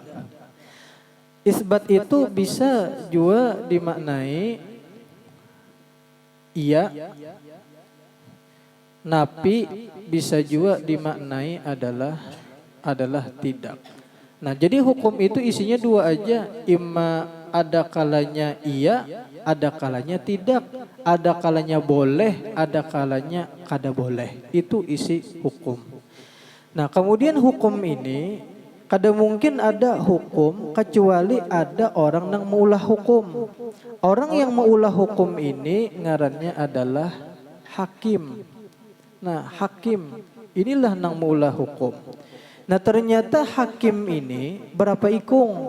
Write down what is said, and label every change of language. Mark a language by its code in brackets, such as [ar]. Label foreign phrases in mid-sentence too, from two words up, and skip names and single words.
[id] Isbat itu bisa juga dimaknai iya, nafi bisa juga dimaknai adalah tidak. Nah, jadi hukum itu isinya dua aja, imma ada kalanya iya, ada kalanya tidak, ada kalanya boleh, ada kalanya kada boleh. Itu isi hukum. Nah, kemudian hukum ini kada mungkin ada hukum kecuali ada orang yang meulah hukum. Orang yang meulah hukum ini ngarannya adalah hakim. Nah, hakim inilah yang meulah hukum. Nah, ternyata hakim ini berapa ikung?